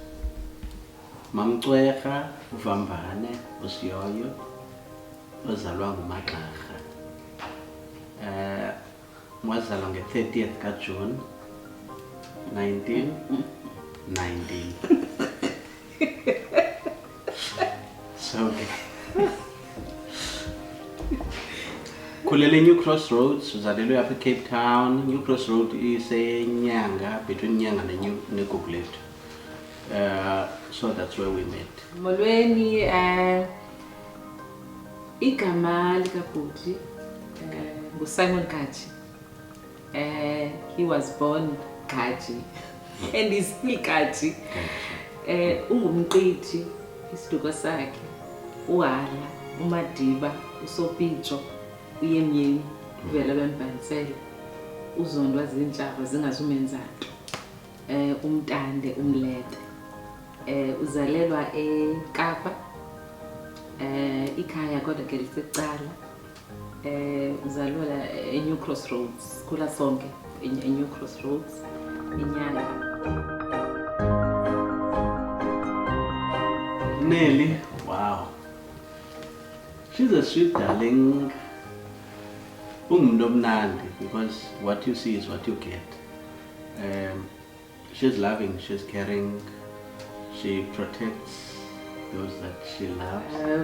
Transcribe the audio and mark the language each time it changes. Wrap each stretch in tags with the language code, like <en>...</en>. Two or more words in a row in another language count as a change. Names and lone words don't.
<xh>Mamcweha uvambane usiyoyo ozalwa nguMagxarha. Mwazalwa nge-30th kaJune 1919. So kulele New Crossroads, uzalelwe apha eCape Town. New Crossroads isenyanga, between Nyanga neGugulethu.</xh> <en>So that's where we met.</en> <xh>Molweni, igama likabhuti nguSimon Gaji.</xh> <en>He was born Gaji and he's still Gaji.</en> <xh>Ungumqithi isiduko sakhe uHala, uMadiba, uSopitso, uYemyeni uvela bembanisela, uZondwa zintshaba zingazumenzanto, uMtande uMlete. Uzalelwa eKapa, ikhaya kodwa ke lisecala. Uzalelwa eNew Crossroads, khula sonke eNew Crossroads, inyanga.</xh> <en>Nelly, wow. She's a sweet darling. Because what you see is what you get. She's loving, she's caring, she protects those that she loves.</en>